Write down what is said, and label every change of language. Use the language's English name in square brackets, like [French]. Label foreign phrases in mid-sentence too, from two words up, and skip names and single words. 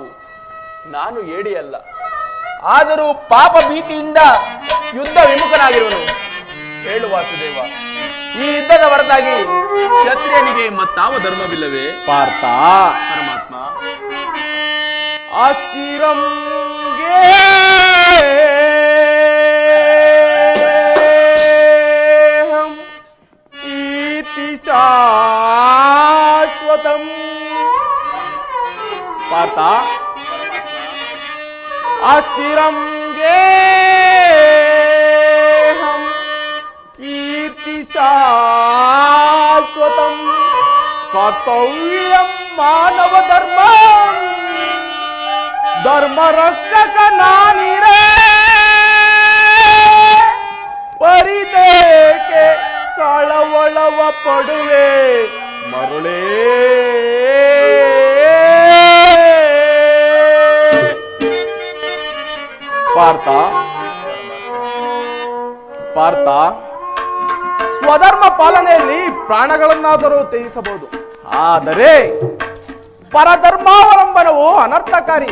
[Kannada] ನಾನು ಏಡಿಯಲ್ಲ, ಆದರೂ ಪಾಪ ಭೀತಿಯಿಂದ ಯುದ್ಧ ವಿಮುಖನಾಗಿರುವನು. ಹೇಳು ವಾಸುದೇವ, ಈ ಯುದ್ಧದ ಹೊರತಾಗಿ ಕ್ಷತ್ರಿಯನಿಗೆ ಮತ್ತಾವ ಧರ್ಮವಿಲ್ಲವೇ? ಪಾರ್ಥ, ಪರಮಾತ್ಮ [Sanskrit] ಅಸ್ಥಿರಂ ಶಾಶ್ವತಂ. ಪಾರ್ಥ, ಅಸ್ಥಿರಂ ಗೇಹಂ ಕೀರ್ತಿ ಶಾಶ್ವತಂ ಕರ್ತವ್ಯಂ ಮಾನವ ಧರ್ಮ ಧರ್ಮ ರಕ್ಷಕ [Kannada] ನಾನಿರೇ ಪರಿದೇಕೆ ಕಳವಳವ ಪಡುವೆ ಮರುಳೇ. ಪಾರ್ಥ, ಪಾರ್ಥ, ಸ್ವಧರ್ಮ ಪಾಲನೆಯಲ್ಲಿ ಪ್ರಾಣಗಳನ್ನಾದರೂ ತ್ಯಜಿಸಬಹುದು, ಆದರೆ ಪರಧರ್ಮಾವಲಂಬನವು ಅನರ್ಥಕಾರಿ.